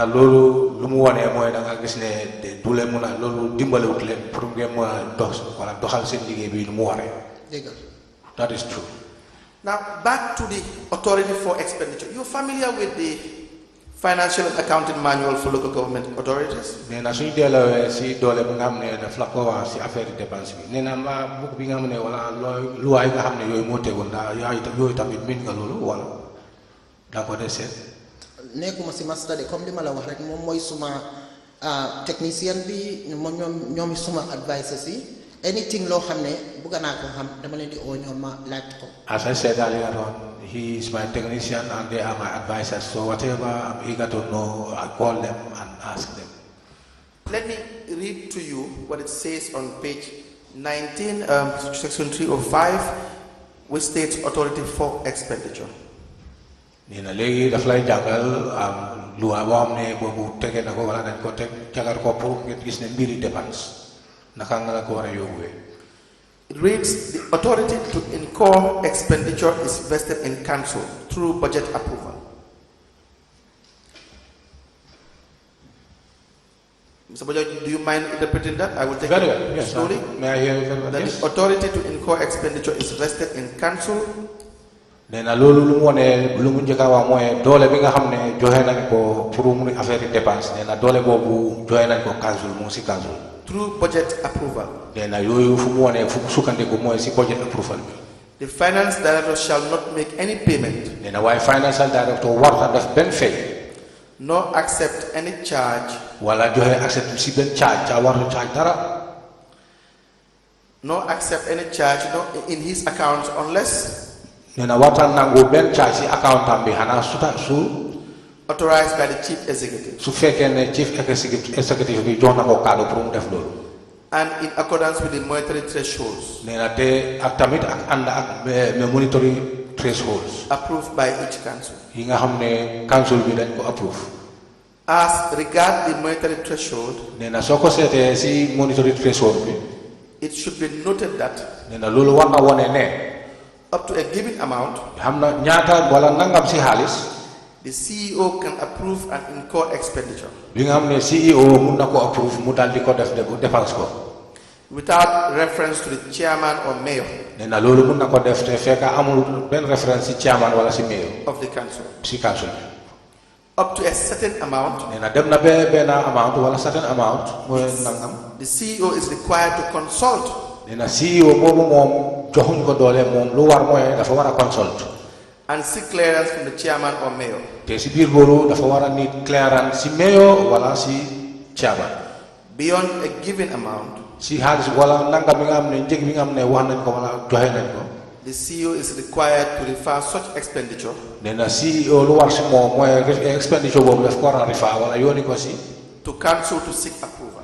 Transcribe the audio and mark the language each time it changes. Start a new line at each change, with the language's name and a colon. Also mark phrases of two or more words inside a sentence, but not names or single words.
English: That is true. Now, back to the authority for expenditure. You're familiar with the financial and accounting manual for local government authorities?
Wolof: Nekuma si master de comme li mala wax rek mom moy suma technicien bi ñom suma advisors yi anything lo xamne bu gana ko xam dama leen di o ñom ma laaj ko.
English: As I said earlier on, he is my technician and they are my advisors, so whatever I'm eager to know, I call them and ask them. Let me read to you what it says on page 19, section 305, which states authority for expenditure.
Wolof: Nina legi daf lay jangal loi bo xamne bobu tege nako wala dañ ko tek jagar ko pour ngeen gis ne mbiri dépense naka nga ko wara yobé.
English: It reads, the authority to incur expenditure is vested in council through budget approval. Mr. Bojo, do you mind interpreting that? I will take very it well. Yes, slowly. May I hear very well? That Yes. the authority to incur expenditure is vested in council
Wolof: Nena lolu lu mu wone lu mu njëkka wax mooy doole bi nga xam ne joxe nañ ko pour mu
French: affaire dépense
Wolof: nena doole boobu joxe nañ ko council mu si council.
English: through budget approval.
Wolof: Nena yooyu fu mu wone fu sukkandiku mooy si
English: budget approval
Wolof: bi.
English: The finance director shall not make any payment.
Wolof: Nena waaye
English: financial director
Wolof: warta def benn fay.
English: Nor accept any charge.
Wolof: Wala joxe accept si benn charge ca wartu charge dara.
English: Nor accept any charge in his accounts unless
Wolof: Nena warta nangu benn charge si account am bi xanaa su
English: authorized by the chief executive.
Wolof: su fekkee ne
English: chief executive
Wolof: bi jox na ko kaddu pour mu def loolu.
English: And in accordance with the monetary thresholds.
Wolof: nee na te ak tamit ak ànd ak
English: monetary thresholds. Approved by each council.
Wolof: yi nga xam ne council bi dañ ko approve.
English: As regard the monetary threshold.
Wolof: nee na soo ko seetee si
English: monetary threshold
Wolof: bi.
English: It should be noted that.
Wolof: nee na loolu war na wone ne.
English: Up to a given amount.
Wolof: xam na ñaata wala nangam si xaalis.
English: The CEO can approve and incur expenditure.
Wolof: bi nga xam ne CEO mun na ko approve mu daal di ko def dépense ko.
English: Without reference to the chairman or mayor.
Wolof: nee na loolu mun na ko def te fekk amul benn référence si chairman wala si mayor.
English: Of the council.
Wolof: si council.
English: Up to a certain amount.
Wolof: nee na dem na ba benn amount wala
English: certain amount
Wolof: mooy nangam.
English: The CEO is required to consult.
Wolof: nee na CEO boobu moom joxuñ ko doole moom lu war mooy dafa war a consult.
English: And seek clearance from the chairman or mayor.
Wolof: te si biir loolu dafa war a
English: need clearance
Wolof: si mayor wala si chairman.
English: Beyond a given amount.
Wolof: si xaalis wala nangam bi nga xam ne njëg bi nga xam ne wax nañ ko wala joxe nañ ko.
English: The CEO is required to refer such expenditure.
Wolof: nee na CEO lu war si moom mooy expenditure boobu daf ko war a refer wala yooni ko si.
English: To council to seek approval.